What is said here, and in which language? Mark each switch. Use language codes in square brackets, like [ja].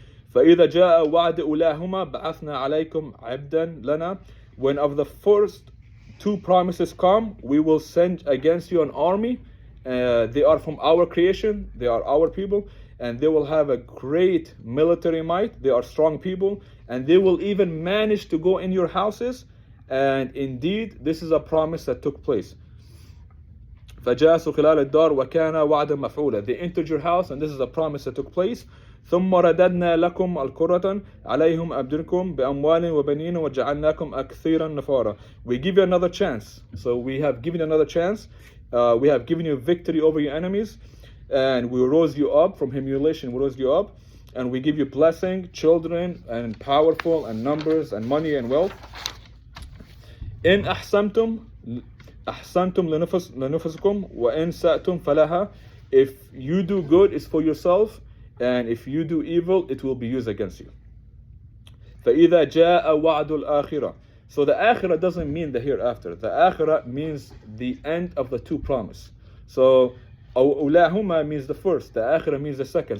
[ar] فإذا جاء وعد أولاهما بعثنا عليكم عبدا لنا. [en] When of the first two promises come, we will send against you an army. They are from our creation. They are our people. And they will have a great military might. They are strong people. And they will even manage to go in your houses. And indeed, this is a promise that took place. [ar] فَجَاسُوا خِلَالَ الدَّارِ وَكَانَ وَعْدًا مَفْعُولًا. [en] They entered your house, and this is a promise that took place. [ar] ثُمَّ رَدَدْنَا لَكُمْ الْكُرَّةً عَلَيْهِمْ أَبْدِلْكُمْ بِأَمْوَالٍ وَبَنِينَ وَجَعَلْنَاكُمْ أَكْثِيرًا نَفَارًا. [en] We give you another chance. So we have given you another chance. We have given you victory over your enemies. And we rose you up from humiliation. We rose you up. And we give you blessing, children, and powerful, and numbers, and money, and wealth. [ar] إِنْ أَحْسَنْتُمْ لنفسكم وإن سأتم فلها. [en] If you do good, it's for yourself, and if you do evil, it will be used against you. [ar] فإذا جاء وعد الآخرة. [en] So the akhirah doesn't mean the hereafter. The akhirah means the end of the two promise. So أولهما means the first. The akhirah means the second.